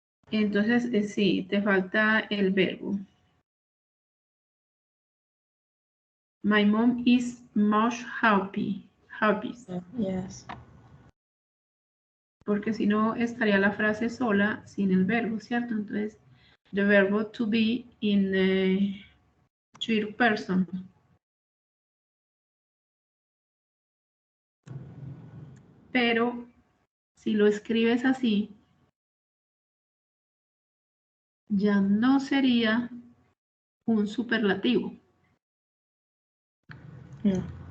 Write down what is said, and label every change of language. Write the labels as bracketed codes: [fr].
[es] Entonces, sí, te falta el verbo. [en] My mom is much happy. Yes. [es] Porque si no, estaría la frase sola sin el verbo, ¿cierto? Entonces, the verbo to be in third person. Pero, si lo escribes así, ya no sería un superlativo. No.